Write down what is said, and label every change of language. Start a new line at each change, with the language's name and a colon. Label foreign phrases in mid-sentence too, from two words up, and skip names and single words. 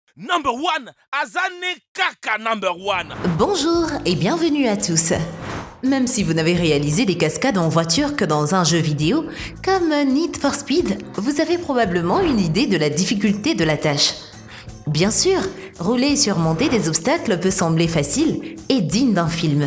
English: Number one, Azane Kaka number one.
French: Bonjour et bienvenue à tous. Même si vous n'avez réalisé des cascades en voiture que dans un jeu vidéo, comme Need for Speed, vous avez probablement une idée de la difficulté de la tâche. Bien sûr, rouler et surmonter des obstacles peut sembler facile et digne d'un film.